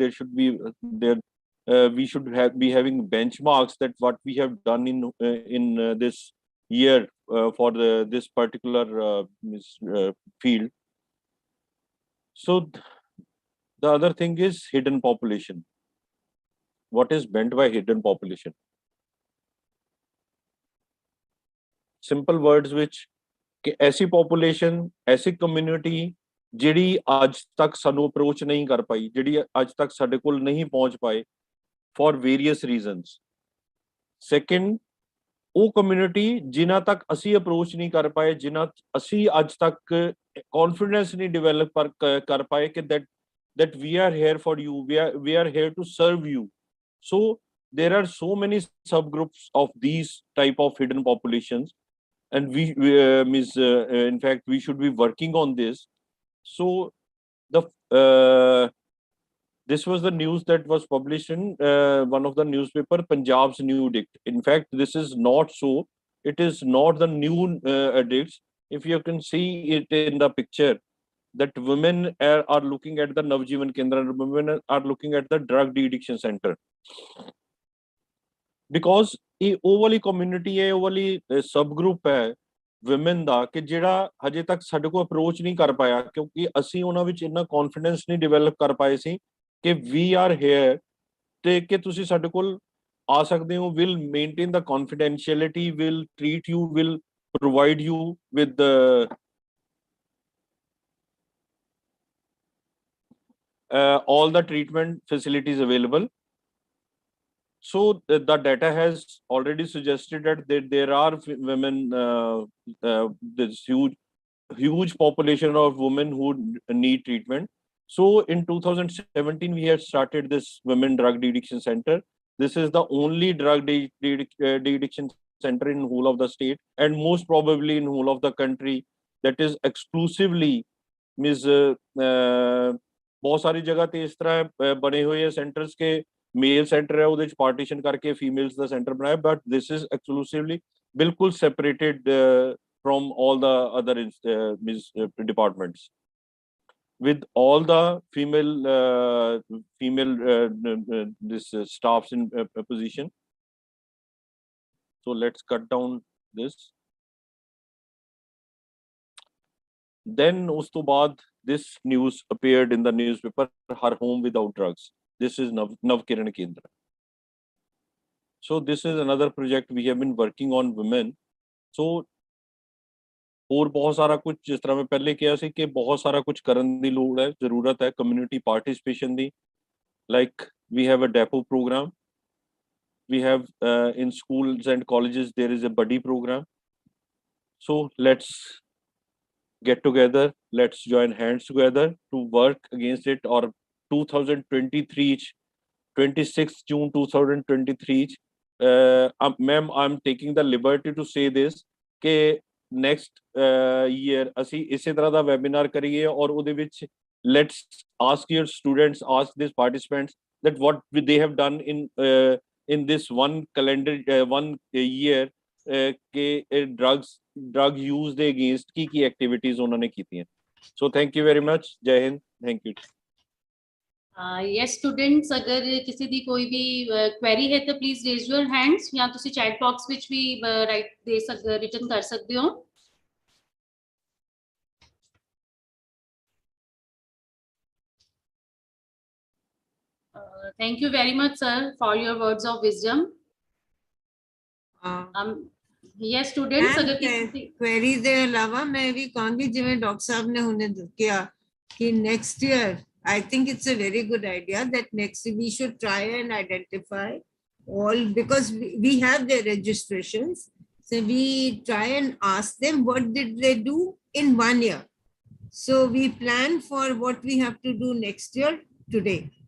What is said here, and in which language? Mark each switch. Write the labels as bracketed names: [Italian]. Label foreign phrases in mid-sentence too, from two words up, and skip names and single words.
[English] There should be we should be having benchmarks that what we have done in this year for this particular field. So the other thing is hidden population. What is meant by hidden population? Simple words which [Hindi] कि ऐसी population, ऐसी community [Punjabi] ਜਿਹੜੀ ਅੱਜ ਤੱਕ ਸਾਨੂੰ ਅਪਰੋਚ ਨਹੀਂ ਕਰ ਪਾਈ, ਜਿਹੜੀ ਅੱਜ ਤੱਕ ਸਾਡੇ ਕੋਲ ਨਹੀਂ ਪਹੁੰਚ ਪਾਏ [English] for various reasons. Second, [Punjabi] ਉਹ community ਜਿਨ੍ਹਾਂ ਤੱਕ ਅਸੀਂ ਅਪਰੋਚ ਨਹੀਂ ਕਰ ਪਾਏ, ਜਿਨ੍ਹਾਂ ਅਸੀਂ ਅੱਜ ਤੱਕ confidence ਨਹੀਂ develop ਕਰ ਪਾਏ ਕਿ [English] that we are here for you, we are here to serve you. So there are so many subgroups of these type of hidden populations, and in fact we should be working on this. So this was the news that was published in one of the newspaper, Punjab's new edict. In fact, this is not so. It is not the new edicts. If you can see it in the picture, that women are looking at the Navjeevan Kendra, women are looking at the drug de-addiction center. [Punjabi] ਬਿਕੋਜ਼ ਇਹ ਉਹ ਵਾਲੀ ਕਮਿਊਨਿਟੀ ਹੈ, ਉਹ ਵਾਲੀ [English] sub group [Punjabi] ਹੈ ਵਿਮਨ ਦਾ ਕਿ ਜਿਹੜਾ ਹਜੇ ਤੱਕ ਸਾਡੇ ਕੋਲ ਅਪਰੋਚ ਨਹੀਂ ਕਰ ਪਾਇਆ, ਕਿਉਂਕਿ ਅਸੀਂ ਉਹਨਾਂ ਵਿੱਚ ਇੰਨਾ ਕੌਨਫੀਡੈਂਸ ਨਹੀਂ ਡਿਵੈਲਪ ਕਰ ਪਾਏ ਸੀ ਕਿ [English] we are here, [Punjabi] ਤੇ ਕਿ ਤੁਸੀਂ ਸਾਡੇ ਕੋਲ ਆ ਸਕਦੇ ਹੋ, [English] will maintain the confidentiality, will treat you, will provide you with all the treatment facilities available. So the data has already suggested that there are women, this huge population of women who need treatment. So in 2017 we had started this women drug de-addiction center. This is the only drug de-addiction center in whole of the state, and most probably in whole of the country, that is exclusively means [Hindi] बहुत सारी जगह ते इस तरह बने हुए हैं सेंटर्स के मेल सेंटर है [Punjabi] ਉਹਦੇ ਚ ਪਾਰਟੀਸ਼ਨ ਕਰਕੇ ਫੀਮੇਲਸ ਦਾ ਸੈਂਟਰ ਬਣਾਇਆ, [English] but this is exclusively ਬਿਲਕੁਲ ਸੈਪਰੇਟਡ from all the other departments, with all the female this staffs in position. So let's cut down this. Then [Punjabi] ਉਸ ਤੋ ਬਾਅਦ [English] this news appeared in the newspaper, Har Home Without Drugs. This is Nav Kiran Kendra. So this is another project we have been working on women. [Punjabi] So ਔਰ ਬਹੁਤ ਸਾਰਾ ਕੁਝ, ਜਿਸ ਤਰ੍ਹਾਂ ਮੈਂ ਪਹਿਲੇ ਕੀਤਾ ਸੀ ਕਿ ਬਹੁਤ ਸਾਰਾ ਕੁਝ ਕਰਨ ਦੀ ਲੋੜ ਹੈ, ਜ਼ਰੂਰਤ ਹੈ [English] community participation [Punjabi] दी. [English] Like we have a depot program, we have in schools and colleges there is a buddy program. So let's get together, let's join hands together to work against it. Or 2023 26 June 2023 ma'am, I'm taking the liberty to say this कि next year [Punjabi] ਅਸੀਂ ਇਸੇ ਤਰ੍ਹਾਂ ਦਾ webinar ਕਰੀਏ ਔਰ ਉਹਦੇ ਵਿੱਚ [English] let's ask your students, ask these participants that what they have done in this one calendar one year [Punjabi] ਕਿ drug use ਦੇ against ਕੀ activities ਉਹਨਾਂ ਨੇ ਕੀਤੀਆਂ. [English] So thank you very much. Jai Hind. Thank you. Yes students, अगर किसी दी कोई भी query है तो please raise your hands, या तुसी chat box ਵਿੱਚ भी write दे सकते, written कर सकते हो. Thank you very much sir for your words of wisdom. Yes students, [Hindi] अगर किसी [Punjabi] query ਦੇ ਇਲਾਵਾ ਮੈਂ ਵੀ ਕਹਾਂਗੀ ਜਿਵੇਂ ਡਾਕਟਰ ਸਾਹਿਬ ਨੇ ਹੁਣੇ ਕਿਹਾ ਕਿ [English] next year I think it's a very good idea that next we should try and identify all, because we have their registrations. So we try and ask them what did they do in 1 year. So we plan for what we have to do next year today.